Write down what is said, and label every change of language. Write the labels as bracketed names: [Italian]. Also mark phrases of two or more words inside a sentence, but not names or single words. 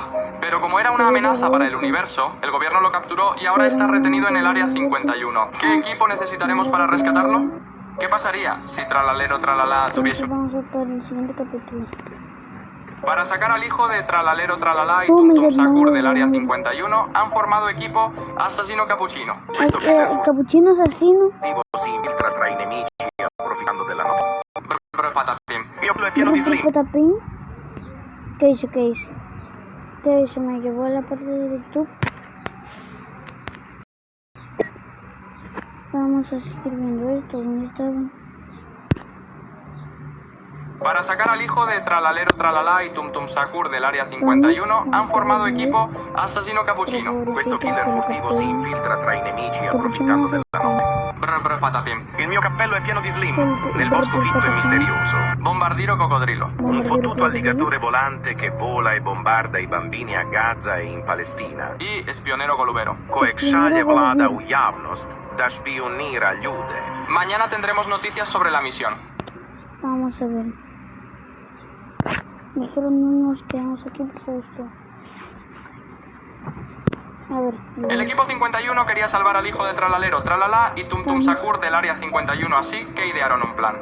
[Spanish] Pero como era una amenaza para el universo, el gobierno lo capturó y ahora está retenido en el área 51. ¿Qué equipo necesitaremos para rescatarlo? ¿Qué pasaría si Tralalero Tralala tuviese un... Vamos a ver el siguiente capítulo. Para sacar al hijo de Tralalero Tralala y Tum Tum Sakur del área 51, han formado equipo Assassino Cappuccino. Cappuccino assassino. [Italian] Si infiltra tra i nemici approfittando della notte. Patapim. Mio è pieno di slim. [Spanish] Patapín. ¿Qué hizo? Me llevó a la parte de YouTube. Vamos a seguir viendo esto. ¿Dónde estaban? Para sacar al hijo de Tralalero Tralala y Tum Tum Sakur del área 51, han formado equipo Assassino Cappuccino. [Italian] Questo killer furtivo si infiltra tra i nemici approfittando della notte. Patapim. Il mio cappello è pieno di slim, nel bosco fitto e misterioso. Bombardiro Cocodrilo. Un fottuto alligatore volante che vola e bombarda i bambini a Gaza e in Palestina. [Spanish] Y Espionero Golubero. [Croatian] Kojeg šalje vlada u javnost da špionira ljude. [Spanish] Mañana tendremos noticias sobre la misión. Vamos a ver. Nosotros no nos quedamos aquí justo. A ver. El equipo 51 quería salvar al hijo de Tralalero Tralala y Tum Tum Sakur del área 51, así que idearon un plan.